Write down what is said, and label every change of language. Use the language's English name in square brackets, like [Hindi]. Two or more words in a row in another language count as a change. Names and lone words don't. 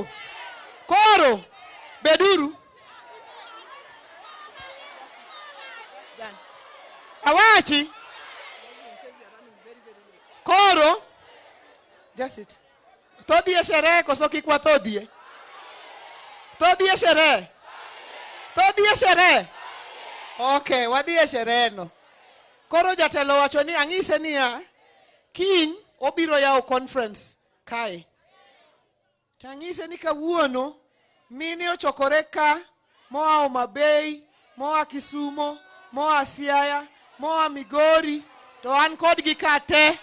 [Luo (Kenya and Tanzania)] Koro, beduru. Awachi. Koro, [English] just it. [Luo (Kenya and Tanzania)] Todhie sherehe koso kik wathodhie? Todhie sherehe? Todhie sherehe? Okay, wadhie sherehe no. Koro jatelo wacho ni ang'ise niya, kiny obiro yawo conference kae. Tang'ise ni kawuono mine ochokore ka moa Homa Bay, moa Kisumo, moa Siaya, moa Migori, to an kodgi ka te.